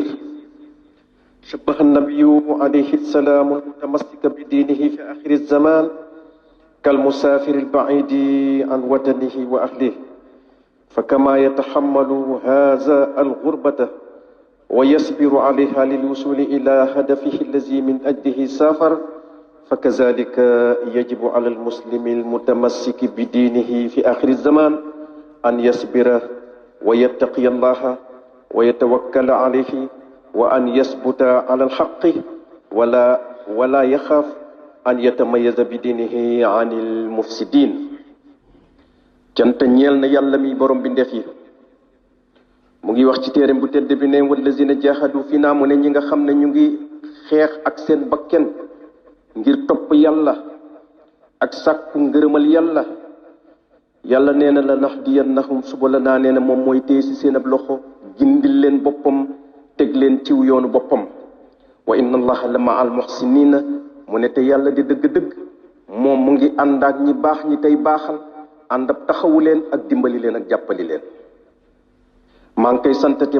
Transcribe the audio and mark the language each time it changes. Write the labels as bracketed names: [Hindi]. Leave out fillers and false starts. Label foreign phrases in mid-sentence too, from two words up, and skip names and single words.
[Arabic] شبه النبي عليه السلام المتمسك بدينه في آخر الزمان كالمسافر البعيد عن وطنه وأهله، فكما يتحمل هذا الغربة ويصبر عليها للوصول إلى هدفه الذي من أجله سافر، فكذلك يجب على المسلم المتمسك بدينه في آخر الزمان أن يصبر ويتقي الله ويتوكل عليه وأن يثبت على الحق ولا يخاف أن يتميز بدينه عن المفسدين [Wolof] cant ñeel na yàlla mi borom bi ndeef yi mu ngi wax ci téereem bu tedd bi ne [Arabic] والذين جاهدوا فينا [Wolof] mu ne ñi nga xam ne ñu ngi xeex ak seen bakken ngir topp yàlla ak sàkku ngërëmal yàlla yàlla nee na la [Arabic] لنهدينهم سبلنا [Wolof] nee na moom mooy téye si seen ab loxo gindil leen boppam teg leen ciw yoonu boppam [Arabic] وإن الله لمع المحسنين [Wolof] mu ne te yàlla di dëgg-dëgg moom mu ngi ànd ak ñi baax ñi tey baaxal ànd ab taxawu leen ak dimbali leen ak jàppali leen maa ngi koy santate